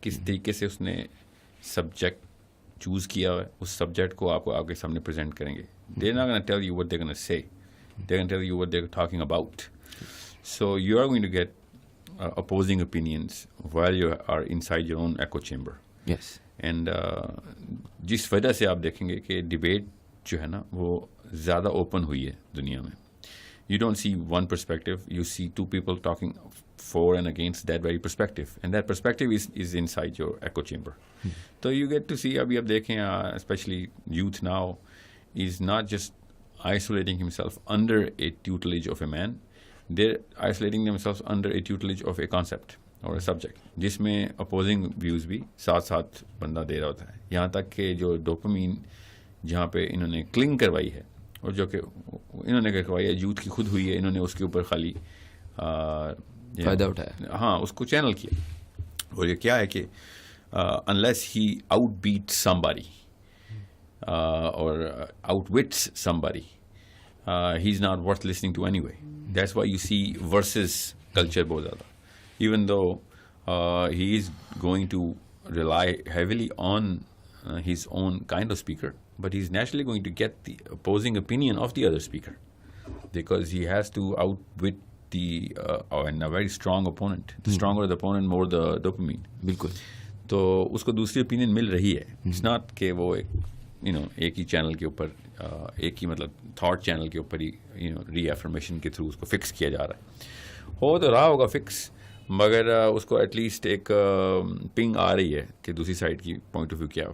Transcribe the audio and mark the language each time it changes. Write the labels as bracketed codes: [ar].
[ur] کس طریقے سے اس نے سبجیکٹ چوز کیا ہے, اس سبجیکٹ کو آپ کو آپ کے سامنے پریزنٹ کریں گے. [en] They're not going to tell you what they're going to say. They're going to tell you what they're talking about. So you are going to get opposing opinions while you are inside your own echo chamber. Yes. [ur] And جس وجہ سے آپ دیکھیں گے کہ debate جو ہے نا وہ زیادہ اوپن ہوئی ہے دنیا میں. [en] You don't see one perspective, you see two people talking for and against that very perspective, and that perspective is inside your echo chamber. So you get to see, [ur] abhi ab dekhen [en] especially youth now is not just isolating himself under a tutelage of a man, they're isolating themselves under a tutelage of a concept or a subject, [ur] جس میں [en] opposing views [ur] بھی ساتھ ساتھ بندہ دے رہا ہوتا ہے. یہاں تک کہ جو ڈوپامین جہاں پہ انہوں نے کلنگ کروائی ہے اور جو کہ انہوں نے کروائی ہے یوتھ کی خود ہوئی ہے, انہوں نے اس کے اوپر خالی فائدہ اٹھایا, ہاں اس کو چینل کیا. اور یہ کیا ہے کہ [en] unless he outbeats somebody or outwits somebody, he's not worth listening to anyway. That's why you see versus culture [ur] بہت زیادہ. [en] Even though he is going to rely heavily on his own kind of speaker, but he's naturally going to get the opposing opinion of the other speaker because he has to outwit and a very strong opponent. The stronger the opponent, more the dopamine. [ur] بالکل. تو اس کو دوسری opinion مل رہی ہے. [en] it's not [ur] کہ وہ ایک ہی چینل کے اوپر, ایک ہی مطلب تھاٹ چینل کے اوپر ہی ری ایفرمیشن کے تھرو اس کو فکس کیا جا رہا ہے. ہو تو رہا ہوگا فکس, مگر اس کو ایٹ لیسٹ ایک پنگ آ رہی ہے کہ دوسری سائڈ کی پوائنٹ آف ویو کیا ہے.